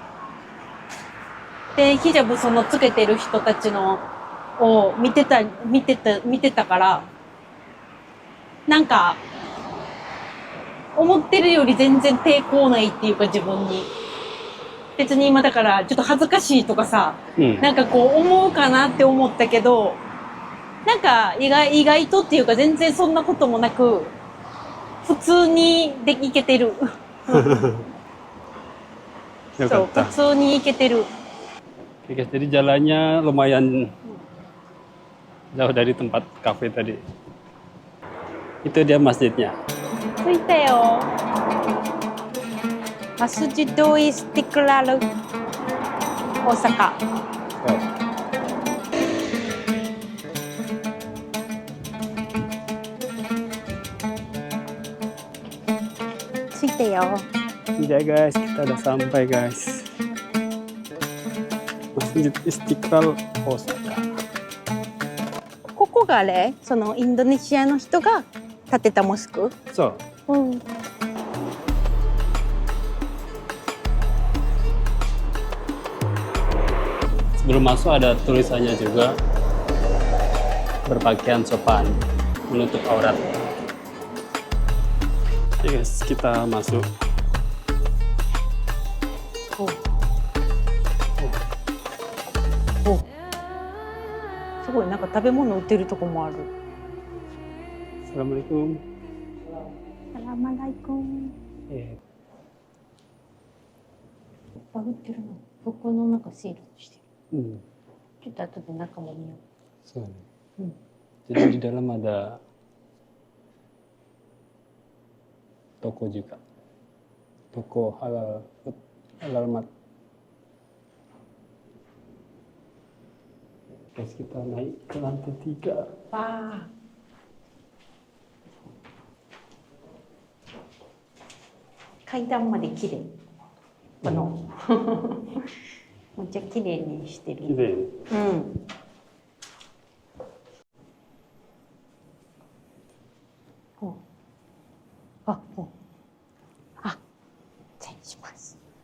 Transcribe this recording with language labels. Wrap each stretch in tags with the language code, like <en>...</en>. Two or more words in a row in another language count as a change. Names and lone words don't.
<ja>でヒジャブそのつけてる人たちのを見てたから、なんか思ってるより全然抵抗ないっていうか、自分に別に今だからちょっと恥ずかしいとかさ、なんかこう思うかなって思ったけど、なんか意外とっていうか全然そんなこともなく普通にいけてる。よかそう、った。普通にいけてる。</ja> <id>Oke guys, jadi jalannya lumayan jauh dari tempat kafe tadi. Itu dia masjidnya.</id> <ja>着いたよ。マスジドイスティクラル大阪。着いたよ。</ja> <id>Ya guys, kita udah sampai guys. Masjid Istiqlal Osaka.</id> <ja>ここがあれ、そのインドネシアの人が建てたモスク。</ja> <id>So,</id> <ja>うん。</ja> <id>sebelum masuk ada tulisannya juga, berpakaian sopan, menutup aurat. Oke guys, kita masuk.</id> <ja>お、すごいなんか食べ物売ってるとこもある。 Assalamualaikum. Assalamualaikum。いっぱい売ってるの。服の中シールしてる。ちょっと後で中も見よう。そうね。</ja> <id>Jadi di dalam ada toko juga, toko halal mat. Guys, kita naik ke lantai 3.</id> <ja>わあ。階段まで綺麗。このめっちゃ綺麗にしてる。綺麗。うん。あ、失礼します。</ja>